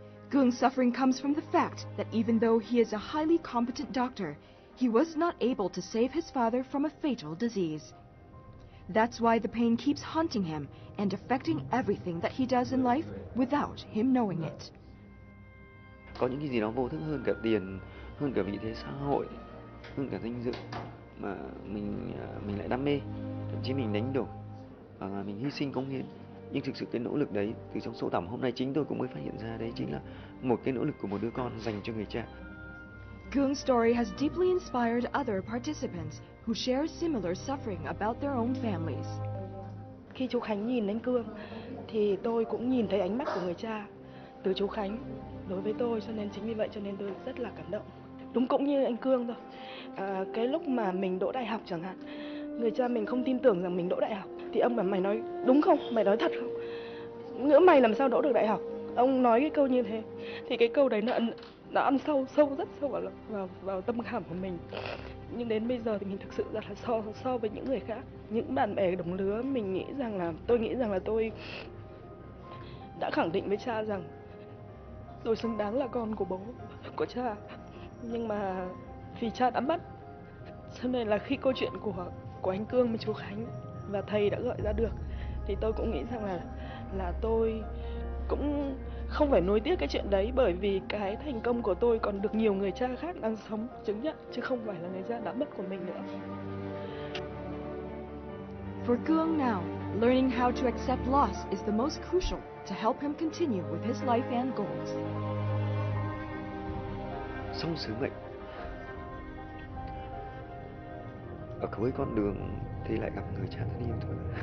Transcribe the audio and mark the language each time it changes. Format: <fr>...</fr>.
<en>Cương suffering comes from the fact that even though he is a highly competent doctor, he was not able to save his father from a fatal disease. That's why the pain keeps haunting him and affecting everything that he does in life without him knowing it.</en> <vi>Có những cái gì đó vô thức hơn cả tiền, hơn cả vị thế xã hội, hơn cả danh dự mà mình lại đam mê, thậm chí mình đánh đổi và mình hy sinh cống hiến. Nhưng thực sự cái nỗ lực đấy, từ trong sâu thẳm hôm nay chính tôi cũng mới phát hiện ra, đấy chính là một cái nỗ lực của một đứa con dành cho người cha.</vi> <en>Cương story has deeply inspired other participants who share similar suffering about their own families.</en> <vi>Khi chú Khánh nhìn đến Cương thì tôi cũng nhìn thấy ánh mắt của người cha từ chú Khánh đối với tôi, cho nên chính vì vậy cho nên tôi rất là cảm động. Đúng cũng như anh Cương thôi. Cái lúc mà mình đỗ đại học chẳng hạn, người cha mình không tin tưởng rằng mình đỗ đại học, thì ông bảo mày nói đúng không, mày nói thật không, ngỡ mày làm sao đỗ được đại học. Ông nói cái câu như thế, thì cái câu đấy nó ăn rất sâu vào tâm khảm của mình. Nhưng đến bây giờ thì mình thực sự rất là so với những người khác, những bạn bè đồng lứa, tôi nghĩ rằng là đã khẳng định với cha rằng tôi xứng đáng là con của bố, của cha. Nhưng mà vì cha đã mất, cho nên là khi câu chuyện của anh Cương với chú Khánh và thầy đã gọi ra được, thì tôi cũng nghĩ rằng là tôi cũng không phải nuối tiếc cái chuyện đấy, bởi vì cái thành công của tôi còn được nhiều người cha khác đang sống chứng nhận, chứ không phải là người cha đã mất của mình nữa.</vi> <en>For Cương now, learning how to accept loss is the most crucial to help him continue with his life and goals.</en> <vi>Xong sứ mệnh, ở cuối con đường thì lại gặp người cha thân yêu thôi.</vi>